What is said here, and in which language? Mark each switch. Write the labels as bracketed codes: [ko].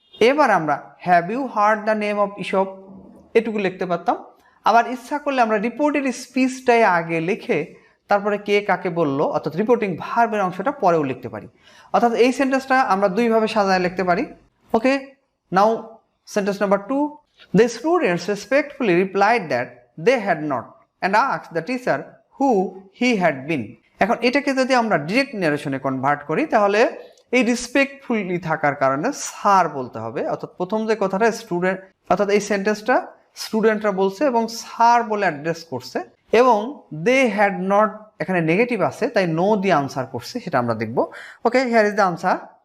[bn] এবার আমরা [en] have you heard the name of Aesop [bn] এটুকু লিখতে পারতাম। আবার ইচ্ছা করলে আমরা রিপোর্টেড স্পিচটাই আগে লিখে তারপরে কে কাকে বললো অর্থাৎ রিপোর্টিং ভার্বের অংশটা পরেও লিখতে পারি। অর্থাৎ এই সেন্টেন্সটা আমরা দুইভাবে সাজায় লিখতে পারি। [en] Okay, now sentence number 2, The students respectfully replied that they had not and asked the teacher who he had been. [bn] এখন এটাকে যদি আমরা ডিরেক্ট ন্যারেশনে কনভার্ট করি তাহলে এই রেসপেক্টফুলি থাকার কারণে স্যার বলতে হবে, অর্থাৎ প্রথম যে কথাটা স্টুডেন্ট, অর্থাৎ এই সেন্টেন্সটা স্টুডেন্টরা বলছে এবং স্যার বলে অ্যাড্রেস করছে, এবং [en] they had not [bn] এখানে নেগেটিভ আছে তাই নো দিয়ে আনসার করছে, সেটা আমরা দেখব। [en] Okay, here is the answer.